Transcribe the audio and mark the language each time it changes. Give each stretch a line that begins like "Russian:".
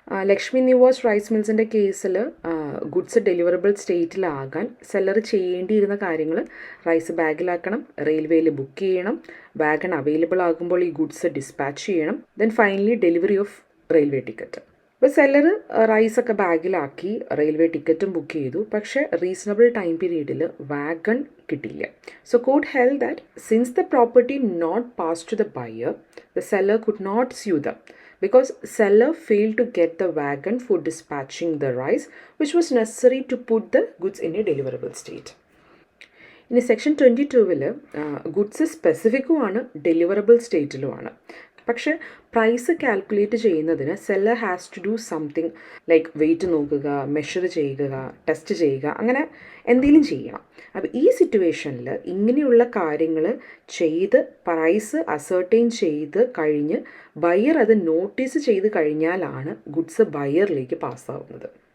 Malayalam: Lakshmi Niwas rice മിൽസിൻ്റെ കേസിൽ goods deliverable സ്റ്റേറ്റിലാകാൻ seller ചെയ്യേണ്ടിയിരുന്ന കാര്യങ്ങൾ rice ബാഗിലാക്കണം, റെയിൽവേയിൽ ബുക്ക് ചെയ്യണം, വാഗൺ അവൈലബിൾ ആകുമ്പോൾ ഈ ഗുഡ്സ് ഡിസ്പാച്ച് ചെയ്യണം,
English: Then finally delivery of railway ticket.
Malayalam: അപ്പോൾ സെല്ലർ റൈസൊക്കെ ബാഗിലാക്കി റെയിൽവേ ടിക്കറ്റും ബുക്ക് ചെയ്തു. പക്ഷേ റീസണബിൾ ടൈം പീരീഡിൽ വാഗൺ കിട്ടിയില്ല.
English: So court held that since the property not pass to the buyer, the seller could not sue them because seller failed to get the wagon for dispatching the rice which was necessary to put the goods in a deliverable state.
Malayalam: ഇനി section 22 goods സ്പെസിഫിക്കുമാണ് deliverable സ്റ്റേറ്റിലുമാണ്. പക്ഷേ price calculate ചെയ്യുന്നതിന്
English: seller has to do something like
Malayalam: wait നോക്കുക, measure ചെയ്യുക, test ചെയ്യുക, അങ്ങനെ എന്തെങ്കിലും ചെയ്യണം. അപ്പോൾ ഈ സിറ്റുവേഷനിൽ ഇങ്ങനെയുള്ള കാര്യങ്ങൾ ചെയ്ത് പ്രൈസ് അസർട്ടൈൻ ചെയ്ത് കഴിഞ്ഞ് ബയ്യർ അത് നോട്ടീസ് ചെയ്ത് കഴിഞ്ഞാലാണ് ഗുഡ്സ് ബയ്യറിലേക്ക് പാസ്സാവുന്നത്.